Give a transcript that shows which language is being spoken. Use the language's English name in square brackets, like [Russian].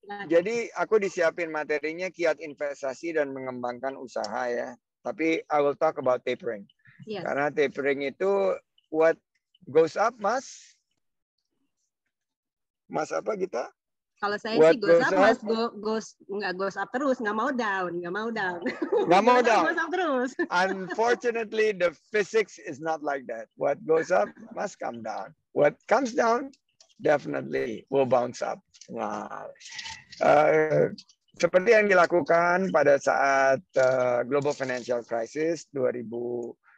[Indonesian] Jadi aku disiapin materinya kiat investasi dan mengembangkan usaha ya. [English] Tapi I will talk about tapering. Yes. [Indonesian] Karena tapering itu [English] what goes up, [Indonesian] Mas? Mas apa kita? Kalau saya sih [English] goes up, [Indonesian] Mas nggak goes up terus, nggak mau down. [English] Goes up terus. Unfortunately, the physics is not like that. What goes up must come down. What comes down definitely will bounce up. Wow. [Indonesian] Seperti yang dilakukan pada saat global financial crisis 2008-2009.